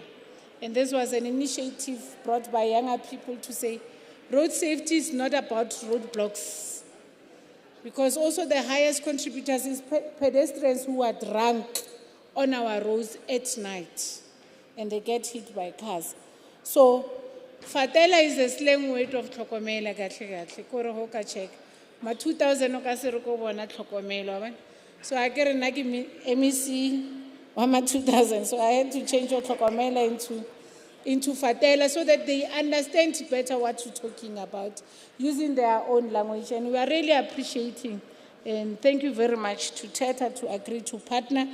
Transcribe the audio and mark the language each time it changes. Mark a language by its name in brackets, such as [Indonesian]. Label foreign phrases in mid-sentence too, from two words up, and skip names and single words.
[English] And this was an initiative brought by younger people to say, road safety is not about roadblocks. Because also the highest contributors is pedestrians who are drunk on our roads at night. And they get hit by cars. So, Fatela is a slang word of Hlokomela, [Southern Sotho] gatle, kore ho ka check. Ma 2000 o ka se re ko bona Hlokomela. [English] So I get an MEC. 2000, so I had to change Hlokomela into Fatela so that they understand better what you're talking about, using their own language. And we are really appreciating, and thank you very much to TETA to agree to partner.